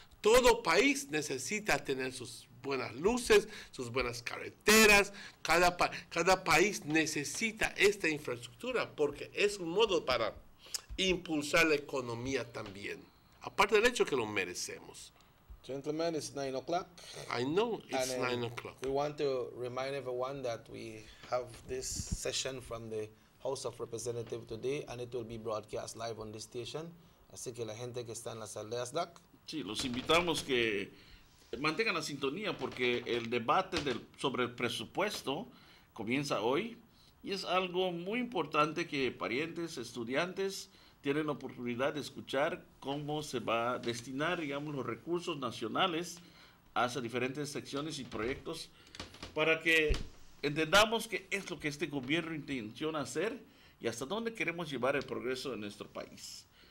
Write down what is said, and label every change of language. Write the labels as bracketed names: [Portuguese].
[Spanish] Todo país necesita tener sus buenas luces, sus buenas carreteras. Cada país necesita esta infraestructura porque es un modo para impulsar la economía también. Aparte del hecho que lo merecemos. [English] Gentlemen, it's 9 o'clock. I know it's 9 o'clock. We want to remind everyone that we have this session from the House of Representatives today, and it will be broadcast live on this station. [Spanish] Así que la gente que está en las aldeas, Doc. Sí, los invitamos que mantengan la sintonía porque el debate sobre el presupuesto comienza hoy y es algo muy importante que parientes, estudiantes tienen la oportunidad de escuchar cómo se va a destinar, digamos, los recursos nacionales hacia diferentes secciones y proyectos para que entendamos qué es lo que este gobierno intenciona hacer y hasta dónde queremos llevar el progreso de nuestro país.